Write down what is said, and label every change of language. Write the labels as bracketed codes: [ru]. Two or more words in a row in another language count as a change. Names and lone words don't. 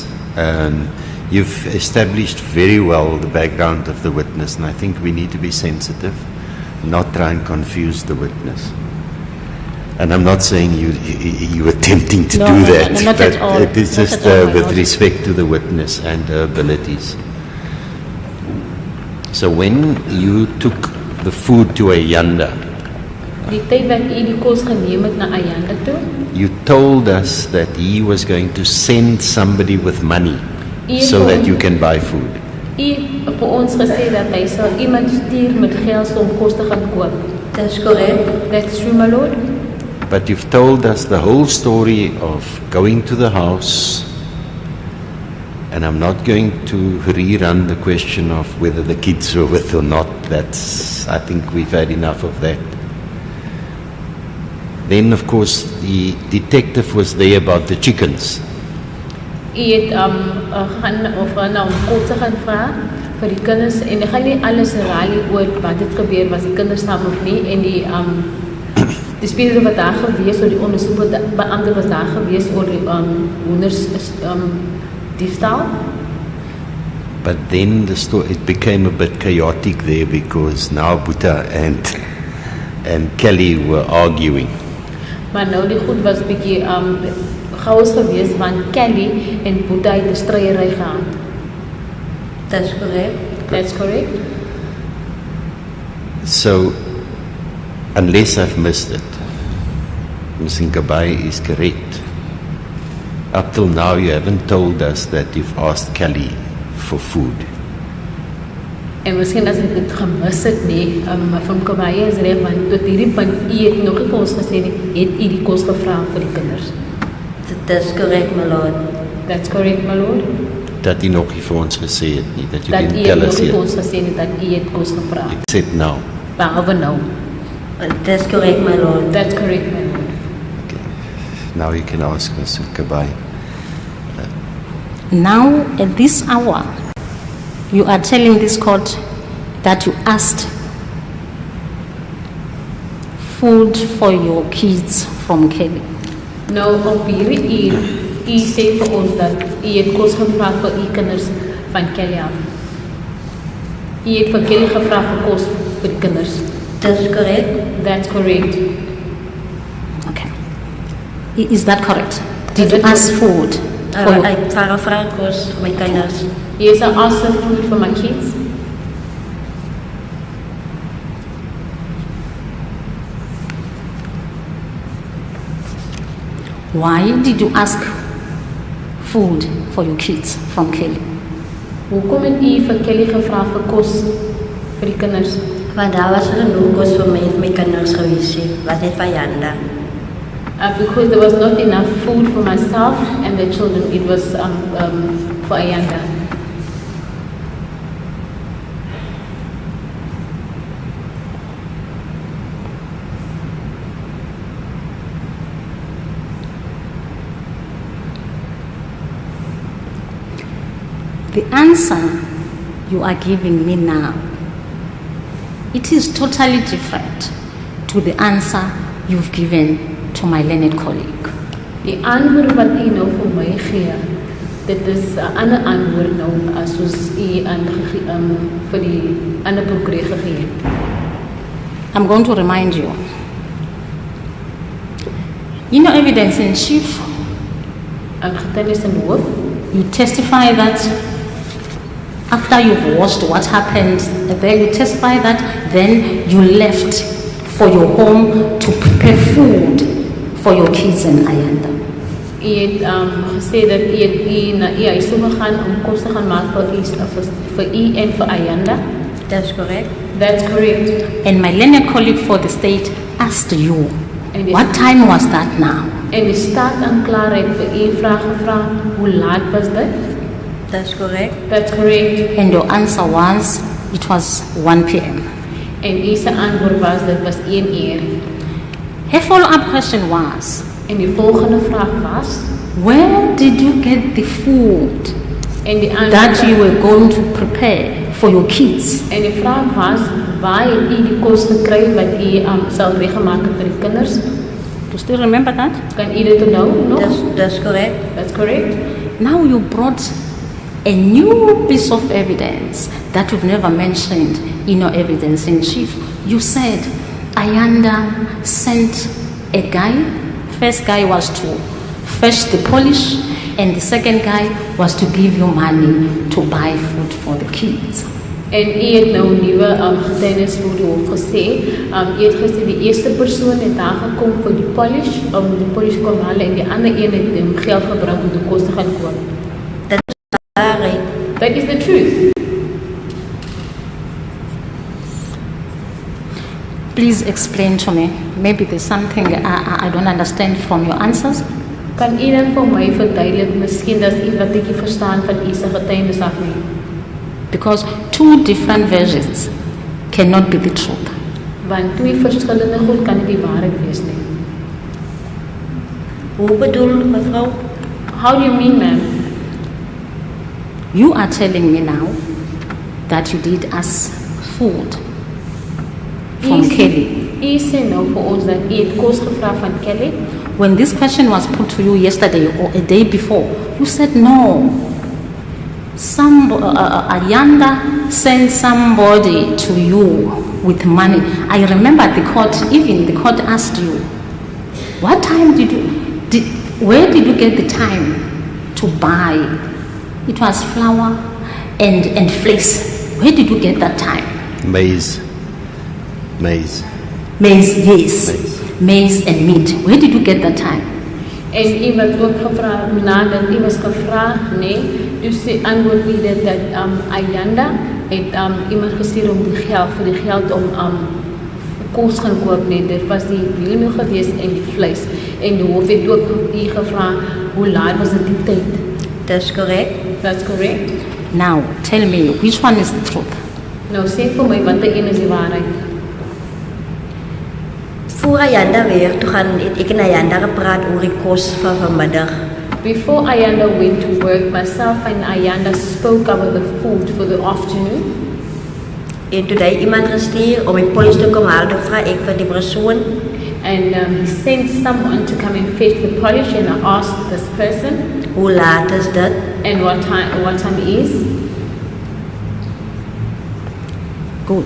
[en] You've established very well the background of the witness, and I think we need to be sensitive, not try and confuse the witness. And I'm not saying you attempting to do that, not but at all. it is Not just at all, my with lord. respect to the witness and her abilities. So when you took the food to Ayanda, [af] Die tyd wat u die kos geneem het na Ayanda toe, [en] you told us that he was going to send somebody with money so that you can buy food. [af] u vir ons gesê dat hy sal iemand stuur met geld om kos te gaan koop. Dis correct. [en] That's true, my lord. But you've told us the whole story of going to the house, and I'm not going to rerun the question of whether the kids were with or not. I think we've had enough of that. Then, of course, the detective was there about the chickens. [af] U het gaan na om kos te gaan vra vir die kinders en ek gaan nie alles herhaal oor wat het gebeur, was die kinders saam of nie, en die speler wat daar gewees, oor die ondersoekbeampte was daar gewees oor die hoenders diefstal. [en] But then it became a bit chaotic there because now Buta and Kelly were arguing. [af] Maar nou die goed was bietjie chaos gewees, want Kelly en Boeta het 'n stryery gehad. Dis correct. [en] That's correct. So, unless I've missed it, Ms. Nkabai is correct. Up till now, you haven't told us that you've asked Kelly for food. [af] En miskien as ek dit gemis het nie, van Kabaye is reg, want tot hierdie punt, u het nog nie vir ons gesê nie, het u die kos gevra vir die kinders. Dis correct, [en] my lord. That's correct, my lord. [af] Dat jy nog nie vir ons gesê het nie, [en] that you [af] Dat [en] didn't [af] u [en] tell [af] het [en] us [af] nog nie vir [en] yet. [af] ons gesê nie, dat u het kos gevra. [en] Except now. [af] Behalwe nou. Dis correct, [en] my lord. That's correct, my lord. Now you can ask Ms. Nkabai. Now, at this hour, you are telling this court that you asked food for your kids from Kelly. [af] Nou, op hierdie uur, u sê vir ons dat u het kos gevra vir u kinders van Kelly af. U het vir Kelly gevra vir kos vir die kinders. Dis correct. [en] That's correct. Okay. Is that correct? Did Is you it- ask food? [af] Ek vra kos vir my kinders. [en] Yes, I asked for food for my kids. Why did you ask food for your kids from Kelly? [af] Hoekom het u vir Kelly gevra vir kos vir die kinders? Want daar was genoeg kos vir my kinders gewees. Was net vir Janda. [en] Because there was not enough food for myself and the children. It was for Ayanda. The answer you are giving me now, it is totally different to the answer you've given to my learned colleague. [af] Die antwoord wat u nou vir my gee, dit is 'n ander antwoord nou as soos u vir die ander prokureur gegee het. [en] I'm going to remind you. In your evidence in chief, [af] Getuienis in hoof, [en] you testify that after you've watched what happened there, you testify that then you left for your home to prepare food for your kids and Ayanda. [af] U het gesê dat u na u huis toe gegaan om kos te gaan maak vir u en vir Ayanda. [en] That's correct. That's correct. And my learned colleague for the state asked you, And what time was that now? [af] En die staat-aanklaer het vir u vraag gevra, hoe laat was dit? [en] That's correct. That's correct. And your answer was, it was 1 p.m. [af] En u se antwoord was, dit was 1 uur. [en] Her follow-up question was, [af] En die volgende vraag was, [en] where did you get the food [af] en die [en] that [af] antwoord, [en] you were going to prepare for your kids? [af] en die vraag was, waar het u die kos gekry wat u sal reggemaak het vir die kinders? [en] Do you still remember that? [af] Kan u dit onthou nog? [en] That's correct. That's correct. Now you brought a new piece of evidence that you've never mentioned in your evidence in chief. You said Ayanda sent a guy. First guy was to fetch the polish, and the second guy was to give you money to buy food for the kids. [af] En u het nou 'n nuwe getuienis voor die hof gesê. U het gesê die eerste persoon het daar gekom vir die polish, om die polish kom haal, en die ander een het hom geld gebring om die kos te gaan koop. [en] Right. That is the truth. Please explain to me. Maybe there's something I don't understand from your answers. [af] Kan u dan vir my verduidelik, miskien dat iets wat ek nie verstaan van u se getuienis af nie? [en] Because two different versions cannot be the truth. [af] Want twee verskillende goed kan nie die waarheid wees nie. Hoe bedoel mevrou? [en] How do you mean, ma'am? You are telling me now that you did ask food from Kelly. [af] U sê nou vir ons dat u het kos gevra van Kelly. [en] When this question was put to you yesterday or a day before, you said no. Ayanda sent somebody to you with money. I remember the court asked you, what time where did you get the time to buy? It was flour and flakes. Where did you get that time? Maize. Maize, yes. Maize and meat. Where did you get that time? [af] En iemand ook gevra, nadat u was gevra, nee, dus die antwoord wie dat Ayanda het iemand gestuur om die geld, vir die geld om kos gaan koop, nee, dit was die meal gewees en die vleis. En die hof het ook u gevra, hoe laat was dit die tyd? [en] That's correct. That's correct. Now, tell me, which one is the truth? [af] Nou sê vir my, wat een is die waarheid? Voor Ayanda weer, toe gaan ek en Ayanda gepraat oor die kos van vanmiddag. [en] Before Ayanda went to work, myself and Ayanda spoke about the food for the afternoon. [af] En toe hy iemand gestuur om die polisie te kom haal, toe vra ek vir die persoon. [en] And he sent someone to come and fetch the polish, and I asked this person, [af] hoe laat is dit? [en] And what time it is? Good.